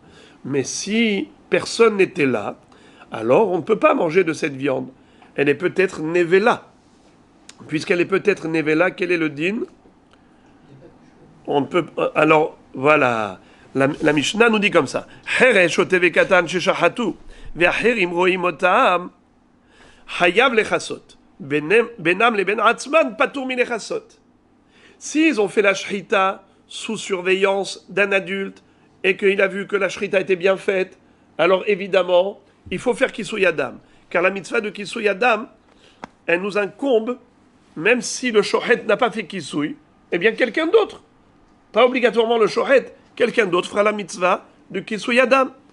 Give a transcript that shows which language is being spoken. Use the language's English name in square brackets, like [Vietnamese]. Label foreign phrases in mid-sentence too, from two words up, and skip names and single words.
[French] Mais si personne n'était là, alors on ne peut pas manger de cette viande. Elle est peut-être nevela. Puisqu'elle est peut-être nevela, quel est le din? On peut. Alors, voilà. La Mishnah nous dit comme ça. [Hebrew] חרש שוטה וקטן ששחטו ואחרים רואים אותם חייב לכסות. בינן לבין עצמן פטור מלכסות. [French] S'ils ont fait la shrita sous surveillance d'un adulte et qu'il a vu que la shrita était bien faite, alors évidemment, il faut faire [Hebrew] כיסוי הדם. [French] Car la mitzvah de [Hebrew] כיסוי הדם, [French] elle nous incombe, même si le shohet n'a pas fait kisui, eh bien quelqu'un d'autre, pas obligatoirement le shohet, quelqu'un d'autre fera la mitzvah de [Hebrew] כיסוי הדם.